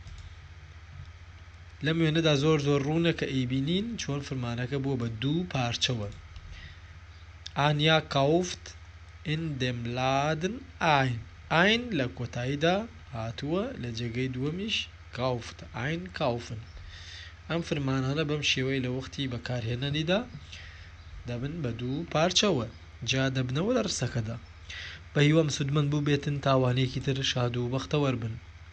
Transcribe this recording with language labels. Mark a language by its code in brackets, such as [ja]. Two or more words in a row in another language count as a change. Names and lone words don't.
[ckb] لەم وێنەدا زۆر زۆر ڕوونە کە ئەیبینین چۆن فرمانەکە بووە بە دوو پارچەوە [de] Anja kauft in dem Laden ein [ckb] لە کۆتاییدا هاتووە لە جێگەی دووەمیش [de] kauft einkaufen [ckb] ئەم فرمانانە بەم شێوەی لە وەختی بەکارهێنەنیدا دەبن بە دوو پارچەوە جا دەبنەوە لە ڕستەکەدا بە هیوام سودمەند بوو بێتن تاوانێکی تر شاد و بەختەوەر بن.